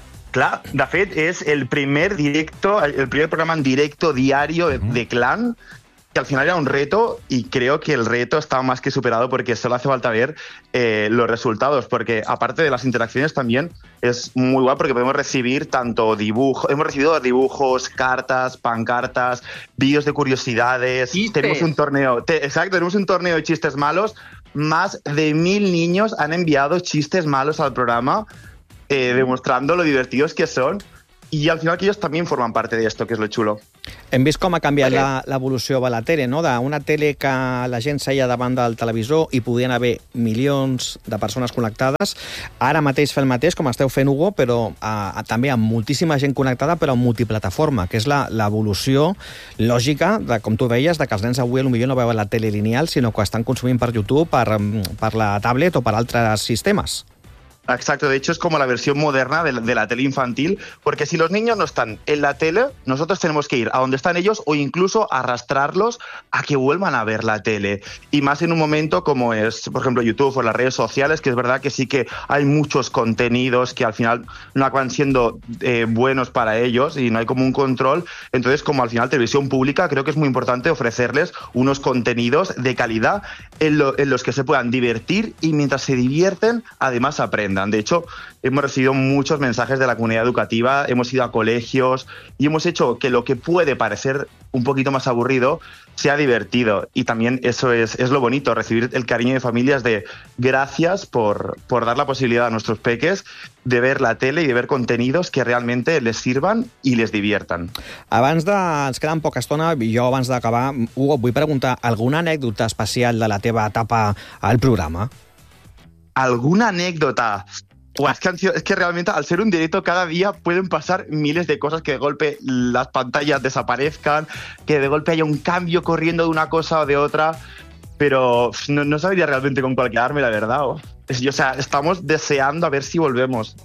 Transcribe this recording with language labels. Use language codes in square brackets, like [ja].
[es] Claro, de fet, es el primer programa en directo diario de Clan, que al final era un reto, y creo que el reto está más que superado porque solo hace falta ver los resultados, porque aparte de las interacciones también es muy guay porque podemos recibir tanto dibujos, hemos recibido dibujos, cartas, pancartas, vídeos de curiosidades, chistes. Tenemos un torneo de chistes malos, más de 1000 niños han enviado chistes malos al programa demostrando lo divertidos que son. I al final que ellos también forman parte de esto, que es lo chulo. [ca] Hem vist com ha canviat l'evolució de la tele, no? D'una tele que la gent seia davant del televisor i podien haver milions de persones connectades. Ara mateix fer el mateix, com esteu fent, Hugo, però també amb moltíssima gent connectada, però amb multiplataforma, que és l'evolució lògica, de com tu deies, de que els nens avui potser no veuen la tele lineal, sinó que estan consumint per YouTube, per la tablet o per altres sistemes. [es] Exacto, de hecho es como la versión moderna de la tele infantil, porque si los niños no están en la tele, nosotros tenemos que ir a donde están ellos o incluso arrastrarlos a que vuelvan a ver la tele. Y más en un momento como es, por ejemplo, YouTube o las redes sociales, que es verdad que sí que hay muchos contenidos que al final no acaban siendo buenos para ellos y no hay como un control. Entonces, como al final televisión pública, creo que es muy importante ofrecerles unos contenidos de calidad en los que se puedan divertir y mientras se divierten, además aprenden. De hecho, hemos recibido muchos mensajes de la comunidad educativa, hemos ido a colegios y hemos hecho que lo que puede parecer un poquito más aburrido sea divertido. Y también eso es lo bonito, recibir el cariño de familias de gracias por dar la posibilidad a nuestros peques de ver la tele y de ver contenidos que realmente les sirvan y les diviertan. [ca] Abans de... Ens queda poca estona i jo abans d'acabar, Hugo, vull preguntar alguna anècdota especial de la teva etapa al programa? [es] ¿Alguna anécdota? Es que realmente al ser un directo cada día pueden pasar miles de cosas, que de golpe las pantallas desaparezcan, que de golpe haya un cambio corriendo de una cosa o de otra, pero no sabría realmente con cuál quedarme, la verdad. O sea, estamos deseando a ver si volvemos.